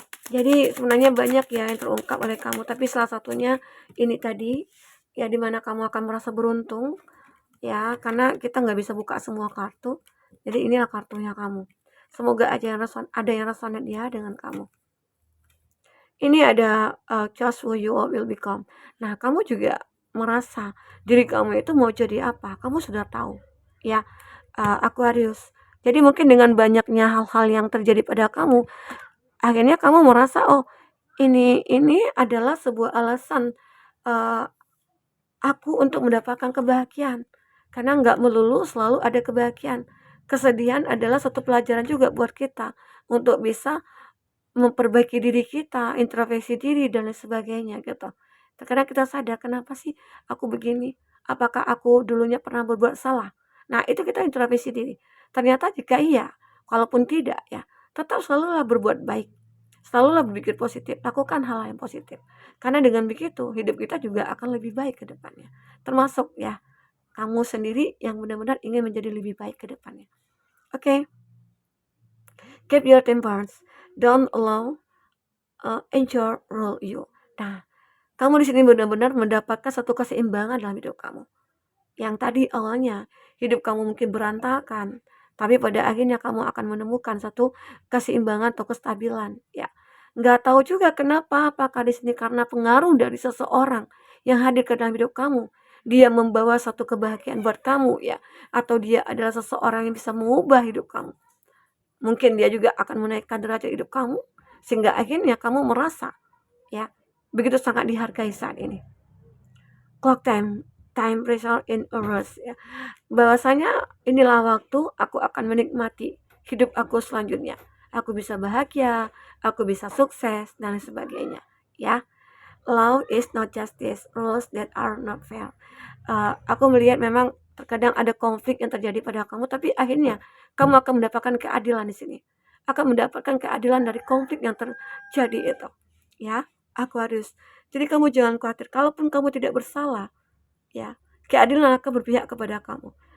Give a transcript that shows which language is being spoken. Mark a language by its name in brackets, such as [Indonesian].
[Indonesian] Jadi sebenarnya banyak ya yang terungkap oleh kamu, tapi salah satunya ini tadi ya, dimana kamu akan merasa beruntung ya, karena kita nggak bisa buka semua kartu. Jadi inilah kartunya kamu. Semoga aja ada yang resonate ya dengan kamu. Ini ada [English] choose who you will become. [Indonesian] Nah, kamu juga merasa diri kamu itu mau jadi apa? Kamu sudah tahu ya, Aquarius. Jadi mungkin dengan banyaknya hal-hal yang terjadi pada kamu, akhirnya kamu merasa, oh ini adalah sebuah alasan aku untuk mendapatkan kebahagiaan. Karena nggak melulu selalu ada kebahagiaan. Kesedihan adalah satu pelajaran juga buat kita untuk bisa memperbaiki diri kita, introspeksi diri dan lain sebagainya gitu. Terkadang kita sadar, kenapa sih aku begini? Apakah aku dulunya pernah berbuat salah? Nah, itu kita introspeksi diri. Ternyata jika iya, kalaupun tidak ya, tetap selalulah berbuat baik. Selalulah berpikir positif, lakukan hal yang positif. Karena dengan begitu, hidup kita juga akan lebih baik ke depannya. Termasuk ya, kamu sendiri yang benar-benar ingin menjadi lebih baik ke depannya. [English] Oke. Keep your tempers. Don't allow anger rule you. [Indonesian] Nah, kamu di sini benar-benar mendapatkan satu keseimbangan dalam hidup kamu. Yang tadi awalnya hidup kamu mungkin berantakan, tapi pada akhirnya kamu akan menemukan satu keseimbangan atau kestabilan. Ya, nggak tahu juga kenapa. Apakah di sini karena pengaruh dari seseorang yang hadir ke dalam hidup kamu, dia membawa satu kebahagiaan buat kamu ya, atau dia adalah seseorang yang bisa mengubah hidup kamu. Mungkin dia juga akan menaikkan derajat hidup kamu, sehingga akhirnya kamu merasa ya begitu sangat dihargai saat ini. [English] Clock time pressure in a rush [Indonesian] ya, bahwasanya inilah waktu aku akan menikmati hidup aku selanjutnya. Aku bisa bahagia, aku bisa sukses, dan lain sebagainya. [English] Ya, law is not justice, rules that are not fair. [Indonesian] Aku melihat memang terkadang ada konflik yang terjadi pada kamu, tapi akhirnya kamu akan mendapatkan keadilan di sini. Akan mendapatkan keadilan dari konflik yang terjadi itu. Ya, Aquarius. Jadi kamu jangan khawatir, kalaupun kamu tidak bersalah, ya, keadilan akan berpihak kepada kamu.